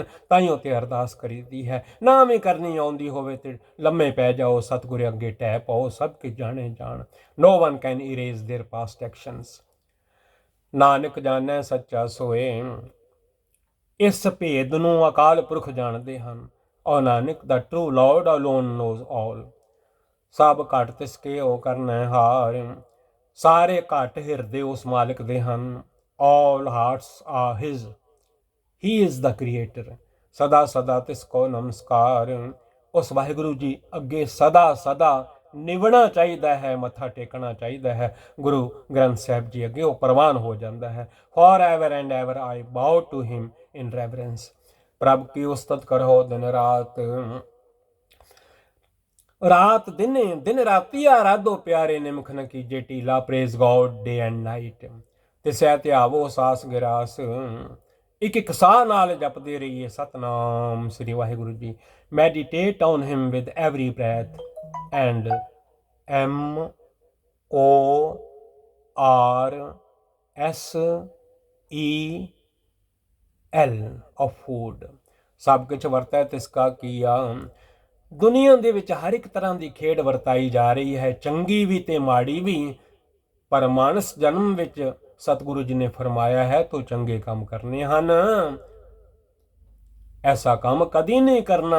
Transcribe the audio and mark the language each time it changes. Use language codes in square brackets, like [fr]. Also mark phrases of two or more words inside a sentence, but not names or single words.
[pa] ਤਾਈਓ ਤੇ ਅਰਦਾਸ ਕਰੀਦੀ ਹੈ। ਨਾ ਵੀ ਕਰਨੀ ਆਉਂਦੀ ਹੋਵੇ ਤੇ ਲੰਮੇ ਪੈ ਜਾਓ, ਸਤਿਗੁਰੂ ਅੱਗੇ ਢਹਿ ਪਾਓ, ਸਭ ਕੇ ਜਾਣੇ ਜਾਣ। [en] No one can erase their past actions। [pa] ਨਾਨਕ ਜਾਣੈ ਸੱਚਾ ਸੋਏ। ਇਸ ਭੇਦ ਨੂੰ ਅਕਾਲ ਪੁਰਖ ਜਾਣਦੇ ਹਨ। [en] ਔਰ ਨਾਨਕ ਦਾ true lord alone knows all. [pa] ਸਭ ਘਟ ਤਿਸ ਕੇ ਉਹ ਕਰਨਾ ਹਾਰ। ਸਾਰੇ ਘਟ ਹਿਰਦੇ ਉਸ ਮਾਲਿਕ ਦੇ ਹਨ। [en] All hearts are his. He is the creator. [pa] ਸਦਾ ਸਦਾ ਤਿਸ ਕੋ ਨਮਸਕਾਰ। ਉਸ ਵਾਹਿਗੁਰੂ ਜੀ ਅੱਗੇ ਸਦਾ ਸਦਾ ਨਿਵਣਾ ਚਾਹੀਦਾ ਹੈ, ਮੱਥਾ ਟੇਕਣਾ ਚਾਹੀਦਾ ਹੈ। ਗੁਰੂ ਗ੍ਰੰਥ ਸਾਹਿਬ ਜੀ ਅੱਗੇ ਉਹ ਪ੍ਰਵਾਨ ਹੋ ਜਾਂਦਾ ਹੈ। [en] For ever and ever I bow to him in reverence. [pa] ਪ੍ਰਭ ਕੀ ਉਸਤਤ ਕਰੋ ਦਿਨ ਰਾਤ। ਰਾਤ ਦਿਨੇ ਦਿਨ ਰਾਤੀ ਆਰਾਧੋ ਪਿਆਰੇ ਨਿਮਖ ਨ ਕੀਜੇ ਟੀਲਾ। [en] Praise God day and night. [pa] ਤਿਸੈ ਧਿਆਵੋ ਸਾਸ ਗਿਰਾਸ। ਇੱਕ ਇੱਕ ਸਾਹ ਨਾਲ ਜਪਦੇ ਰਹੀਏ ਸਤਨਾਮ ਸ੍ਰੀ ਵਾਹਿਗੁਰੂ ਜੀ। [en] Meditate on him with every breath and morsel of food. [pa] ਸਭ ਕੁਛ ਵਰਤੈ ਤਿਸਕਾ ਕੀਆ। ਦੁਨੀਆ ਦੇ ਵਿੱਚ ਹਰ ਇੱਕ ਤਰ੍ਹਾਂ ਦੀ ਖੇਡ ਵਰਤਾਈ ਜਾ ਰਹੀ ਹੈ, ਚੰਗੀ ਵੀ ਤੇ ਮਾੜੀ ਵੀ। ਪਰ ਮਾਨਸ ਜਨਮ ਵਿੱਚ ਸਤਿਗੁਰੂ ਜੀ ਨੇ ਫਰਮਾਇਆ ਹੈ ਤੂੰ ਚੰਗੇ ਕੰਮ ਕਰਨੇ ਹਨ, ਐਸਾ ਕੰਮ ਕਦੀ ਨਹੀਂ ਕਰਨਾ।